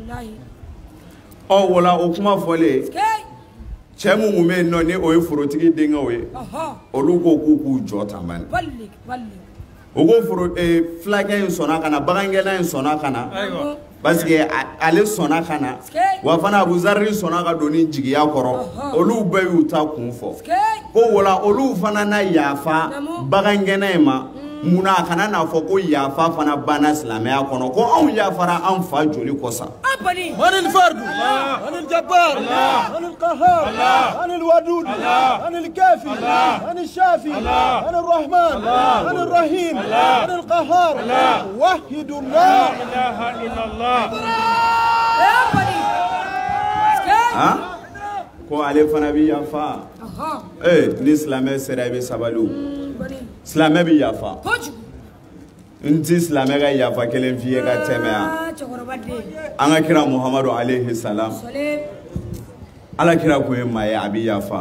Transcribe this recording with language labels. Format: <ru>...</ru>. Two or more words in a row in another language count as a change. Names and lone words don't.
<bm>ɔ wala o kuma fɔlen cɛ mun bɛ yen nɔ ni o ye forotigi denkɛw ye olu ko k'u jɔ tan bani o ko fulakɛ in sɔnna ka na bagangɛnna in sɔnna ka na</bm> <fr>parce que</fr> <bm>ale sɔnna ka na wa fana Abuzari sɔnna ka don ni jigiya kɔrɔ olu bɛɛ y'u ta kun fɔ ko wala olu fana na yafa bagangɛnna in ma munna a kana n'a fɔ ko yafa fana banna silamɛya kɔnɔ ko anw yafara an fa joli kɔsa</bm> <ar>عن الفرد عن الجبار عن القهار عن الودود عن الكافي عن الشافي عن الرحمن عن الرحيم عن القهار وحد الله لا اله الا الله</ar> <bm>ko ale fana bi yafa ni silamɛ sera i bɛ sabali silamɛ bi yafa nti silamɛ ka yafa kelen f'i ye ka tɛmɛ yan an ka kira Muhamadu</bm> <ar>عليه السلام</ar> <bm>ala kira kun ye maa ye a bɛ yafa</bm>